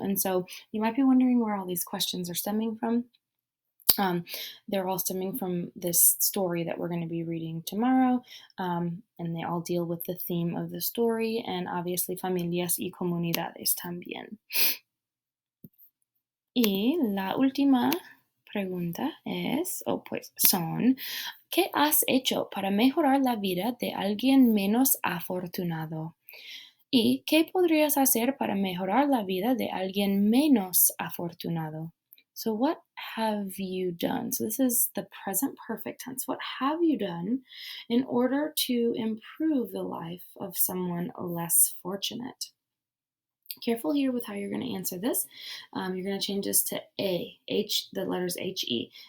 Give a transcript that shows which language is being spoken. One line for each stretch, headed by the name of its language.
English: And so you might be wondering where all these questions are stemming from. They're all stemming from this story that we're going to be reading tomorrow, and they all deal with the theme of the story, and obviously
Spanish: familias y comunidades también. Y la última pregunta es, son, ¿qué has hecho para mejorar la vida de alguien menos afortunado? ¿Y qué podrías hacer para mejorar la vida de alguien menos afortunado?
English: So what have you done? So this is the present perfect tense. What have you done in order to improve the life of someone less fortunate? Careful here with how you're going to answer this. You're going to change this to A, H, the letters H-E.